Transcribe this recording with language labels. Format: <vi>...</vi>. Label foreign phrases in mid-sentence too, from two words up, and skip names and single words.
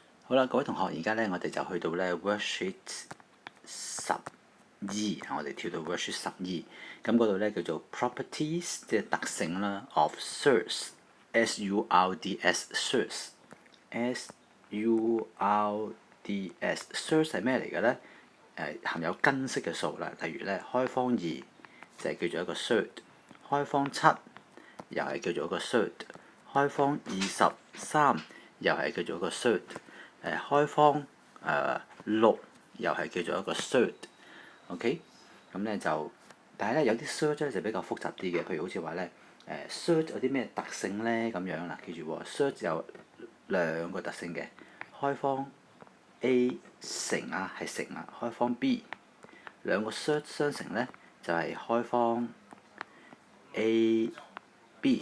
<yue>好啦，各位同學，而家咧我哋就去到咧 worksheet 12，我哋跳到 worksheet 12，咁嗰度咧叫做 properties， 即係特性啦</yue> <en>of surds，</en> <yue>surds，surds 係咩嚟嘅咧？含有根式嘅數啦，例如咧開方2就係叫做一個 surd， 開方7又係叫做一個 surd， 開方23又係叫做一個 surd。開方6又係叫做一個 surd，OK，咁咧就，但係咧有啲 surd 咧就比較複雜啲嘅，譬如好似話咧surd 有啲咩特性咧咁樣啦，記住喎 surd 有兩個特性嘅，開方 A 乘啊係乘啊，開方 B 兩個 surd 相乘咧就係開方 A、B。</yue>